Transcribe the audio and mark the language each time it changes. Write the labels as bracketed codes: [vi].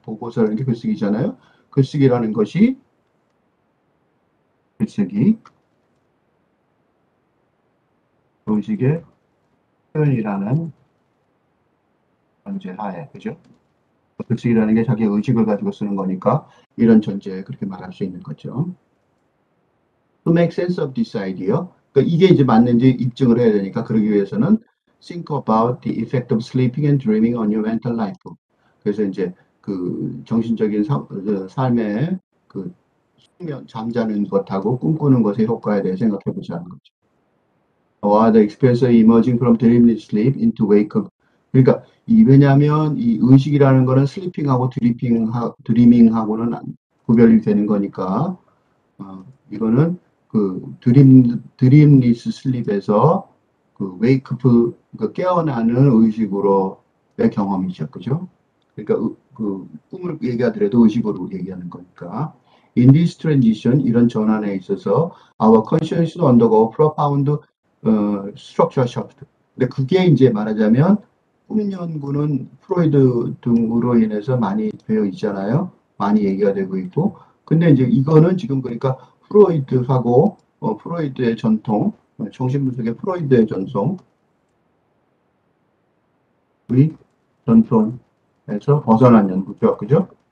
[ko] 보고서라는 게 글쓰기잖아요. 글쓰기라는 것이 글쓰기, 의식의 표현이라는 전제하에, 그죠? 글쓰기라는 게 자기 의식을 가지고 쓰는 거니까 이런 전제에 그렇게 말할 수 있는 거죠. [en] To make sense of this idea, [ko] 그러니까 이게 이제 맞는지 입증을 해야 되니까 그러기 위해서는 [en] think about the effect of sleeping and dreaming on your mental life. [ko] 그래서 이제 그 정신적인 삶의 그 수면, 잠자는 것하고 꿈꾸는 것의 효과에 대해 생각해 보자는 거죠. [en] Or the experience emerging from dreamless sleep into wake up. [ko] 그러니까 왜냐하면 이 의식이라는 거는 슬리핑하고 드리밍하고는 구별이 되는 거니까 이거는 그 드림리스 슬립에서 그 웨이크풀, 그 깨어나는 의식으로의 경험이죠, 그죠? 그러니까 그 꿈을 얘기하더라도 의식으로 얘기하는 거니까 [en] In this transition, [ko] 이런 전환에 있어서 [en] our consciousness undergo profound structural shift. [ko] 근데 그게 이제 말하자면 꿈 연구는 프로이드 등으로 인해서 많이 되어 있잖아요. 많이 얘기가 되고 있고. 근데 이제 이거는 지금 그러니까 프로이드하고 프로이드의 전통, 정신분석의 프로이드의 전통, 우리 전통에서 벗어난 연구죠. 그죠?